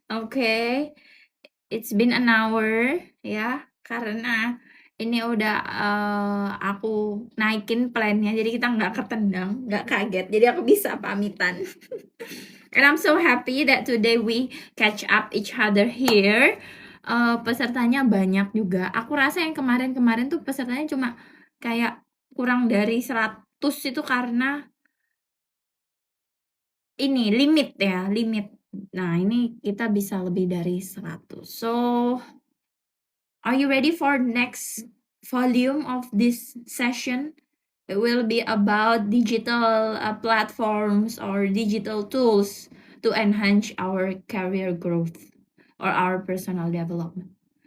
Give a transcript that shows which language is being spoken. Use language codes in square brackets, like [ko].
[en] Okay, it's been an hour [id] ya, karena ini udah aku naikin plannya, jadi kita nggak ketendang, nggak kaget, jadi aku bisa pamitan. [en] And I'm so happy that today we catch up each other here. [id] Pesertanya banyak juga. Aku rasa yang kemarin-kemarin tuh pesertanya cuma kayak kurang dari 100 itu karena ini limit ya, limit. Nah, ini kita bisa lebih dari 100. [en] So, are you ready for next volume of this session? It will be about digital platforms or digital tools to enhance our career growth or our personal development.